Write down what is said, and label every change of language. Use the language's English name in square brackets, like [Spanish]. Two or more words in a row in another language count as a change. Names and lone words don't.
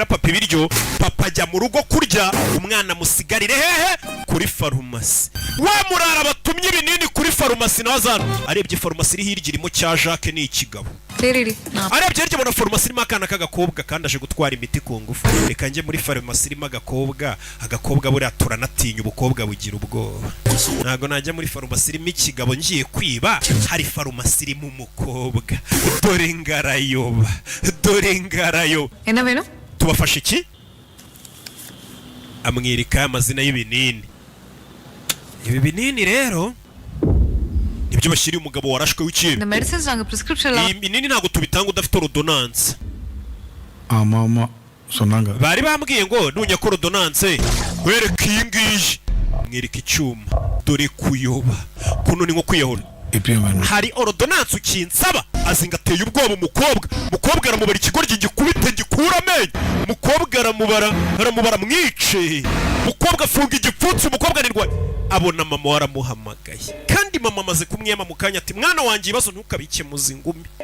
[Kinyarwanda] papa ibiryo papa ajya mu rugo kurya umwana musigarire hehe kuri farumasi wa murara batumye ibinini kuri farumasi nazano arebye farumasi iri hirya irimo cya Jacques ni ikigabo arebye hirya bona farumasi irimo akana k'agakobwa kandi aje gutwara imiti ku ngufu reka njye muri farumasi irimo agakobwa buriya turanatinya ubukobwa bugira ubwoba ntago najya muri farumasi irimo ikigabo ngiye kwiba hari farumasi irimo umukobwa dore ngarayoba [Tamil] என்ன வேணும் [Kinyarwanda] tubafashe iki amwirika amazina y'ibinini ibi binini rero nibyo bashyiriye umugabo warashwe w'ikintu [Tamil] இந்த மெடிசன்ஸ் நாங்க பிரிஸ்கிரிப்ஷன் [Kinyarwanda] iyi binini ntago tubitanga udafite ordonnance [Tamil] ஆமா சொன்னாங்க [Kinyarwanda] bari bambwiye ngo nunya ko ordonnance wereka iyi ngiyi mwirika icyuma dore kuyoba kuno ni nko kwiyahura hari ordonnance ukinsaba azingateye ubwoba umukobwa aramubara ikigoryi gikubite gikura amenyo umukobwa aramubara mwice umukobwa afunga igipfutsi umukobwa nirwaye abona mama waramuhamagaye kandi mama amaze kumwema mu kanya ati mwana wanjye ibibazo ntukabike muzingumi